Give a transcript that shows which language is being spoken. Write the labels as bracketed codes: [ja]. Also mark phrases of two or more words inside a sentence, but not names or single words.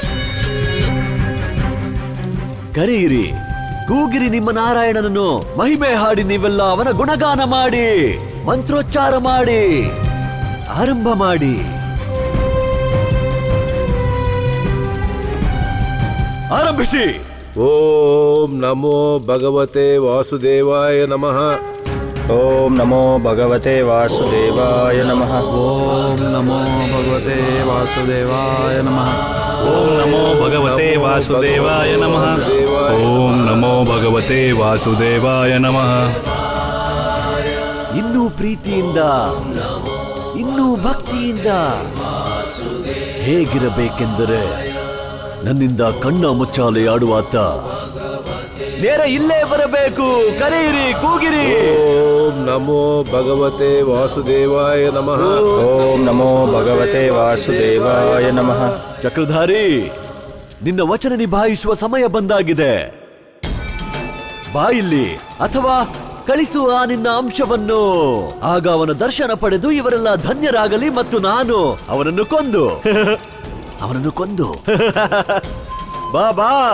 [kn] ಕರೆಯಿರಿ, ಕೂಗಿರಿ ನಿಮ್ಮ ನಾರಾಯಣನನ್ನು, ಮಹಿಮೆ ಹಾಡಿ ನೀವೆಲ್ಲ ಅವನ ಗುಣಗಾನ ಮಾಡಿ, ಮಂತ್ರೋಚ್ಚಾರ ಮಾಡಿ, ಆರಂಭ ಮಾಡಿ. ಆರಂಭಿಸಿ. [sa] ಓಂ ನಮೋ ಭಗವತೆ ವಾಸುದೇವಾಯ ನಮಃ. ಓಂ ನಮೋ ಭಗವತೆ ವಾಸುದೇವಾಯ ನಮಃ. ಓಂ ನಮೋ ಭಗವತೆ ವಾಸುದೇವಾಯ ನಮಃ. ಓಂ ನಮೋ ಭಗವತೆ ವಾಸುದೇವಾಯ ನಮಃ. ಓಂ ನಮೋ ಭಗವತೆ ವಾಸುದೇವಾಯ ನಮಃ. [kn] ಇನ್ನೂ ಪ್ರೀತಿಯಿಂದ, ಇನ್ನೂ ಭಕ್ತಿಯಿಂದ ಹೇಗಿರಬೇಕೆಂದರೆ ನನ್ನಿಂದ ಕಣ್ಣ ಮುಚ್ಚಾಲೆ ಆಡುವಾತ ನೇರ ಇಲ್ಲೇ ಬರಬೇಕು. ಕರೆಯಿರಿ, ಕೂಗಿರಿ. [sa] ಓಂ ನಮೋ ಭಗವತೆ ವಾಸುದೇವಾಯ ನಮಃ. ಓಂ ನಮೋ ಭಗವತೆ ವಾಸುದೇವಾಯ ನಮಃ. [kn] ಚಕ್ರಧಾರಿ, ನಿನ್ನ ವಚನ ನಿಭಾಯಿಸುವ ಸಮಯ ಬಂದಾಗಿದೆ. ಬಾ ಇಲ್ಲಿ, ಅಥವಾ ಕಳಿಸುವ ನಿನ್ನ ಅಂಶವನ್ನು. ಆಗ ಅವನ ದರ್ಶನ ಪಡೆದು ಇವರೆಲ್ಲ ಧನ್ಯರಾಗಲಿ ಮತ್ತು ನಾನು ಅವನನ್ನು ಕೊಂದು ಬಾ ಬಾ.